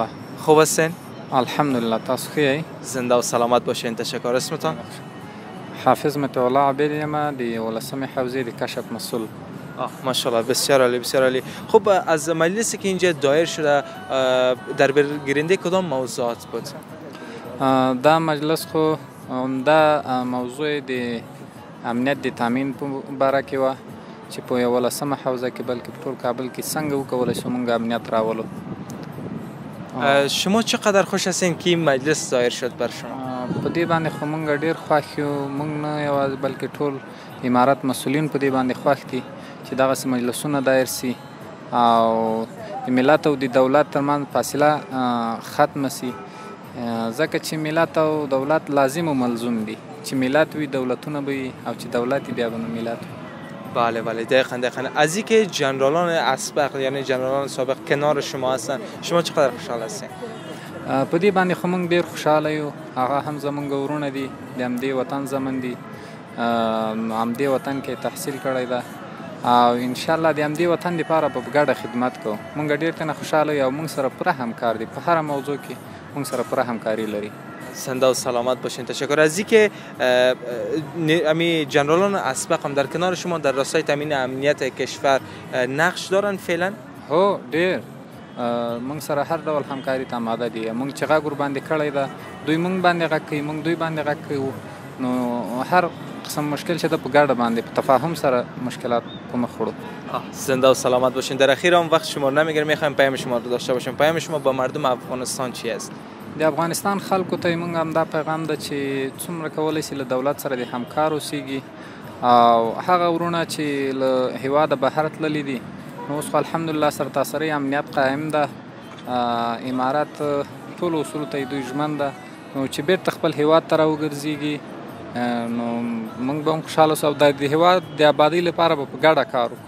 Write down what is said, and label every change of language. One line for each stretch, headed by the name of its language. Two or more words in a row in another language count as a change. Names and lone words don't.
Persian: خوب هستین؟
Pashto: الحمدلله. تاسو خوبی؟
Persian: زنده و سلامت باشین. تشکر. اسمتان؟
Pashto: حافظ متولا عبید یم، دی ولسم حوزه دی کشف مسئول.
Persian: ماشاءالله، بسیار عالی، بسیار عالی. خب از مجلسی که اینجا دایر شده در برگیرنده کدام موضوعات بود؟
Pashto: دا مجلس خو دا موضوع دی امنیت دی تامین باره کې و چې په 11مه حوزه کې بلکې په ټول کابل کې څنګه وکولای شو موږ امنیت راولو.
Persian: شما چقدر خوش هستین که این مجلس دایر شد بر شما؟
Pashto: په دې باندې خو موږ ډېر خوښ یو. موږ نه یوازې بلکې ټول امارت مسؤلین په دې باندې خوښ دي چې دغسې مجلسونه دایر سي او د ملت او د دولت ترمنځ فاصله ختمه سي، ځکه چې ملت او دولت لازم و ملزوم دي. چې ملت وي دولتونه به وي، او چې دولت بیا به نو ملت وي.
Persian: بله بله، دقیقاً. از اینکه جنرالان اسبق یعنی جنرالان سابق کنار شما هستن، شما چقدر خوشحال هستین؟
Pashto: په دې باندې خو موږ ډېر خوشحاله یو. هغه هم زموږ ورونه دي، د همدې وطن زمن دي، همدې وطن کې تحصیل کړی ده او انشاءالله د همدې وطن دپاره به په ګډه خدمت کوو. موږ ډېر ترنه خوشحاله یو او موږ سره پوره همکار دي. په هره موضوع کې موږ سره پوره همکاري لري.
Persian: زنده و سلامت باشین. تشکر. از اینکه امی جنرالان اسبق هم در کنار شما در راستای تامین امنیت کشور نقش دارن فعلا؟
Pashto: هو ډېر. موږ سره هر ډول همکاري ته آماده دي. موږ چې غږ ورباندې کړی ده، دوی موږ باندې غږ کوي، موږ دوی باندې غږ کوو. نو هر قسم مشکل چې ده په ګډه باندې په تفاهم سره مشکلات په مخ وړو.
Persian: زنده و سلامت باشین. در اخیر هم وقت شما رو نمیگیرم، میخوایم پیام شما رو داشته باشیم. پیام شما با مردم افغانستان چی است؟
Pashto: د افغانستان خلکو ته موږ هم دا پیغام ده چې څومره کولی شي له دولت سره د همکار اوسیږي او هغه ورونه چې له هیواده بهر تللي دي، نو اوس خو الحمدلله سرتاسري امنیت قایم ده. امارت ټولو اصولو ته دوی ژمن ده، نو چې بیرته خپل هیواد ته راوګرځېږي نو موږ به هم خوشحاله اوسو او د هیواد د آبادۍ لپاره به په ګډه کار وکړو.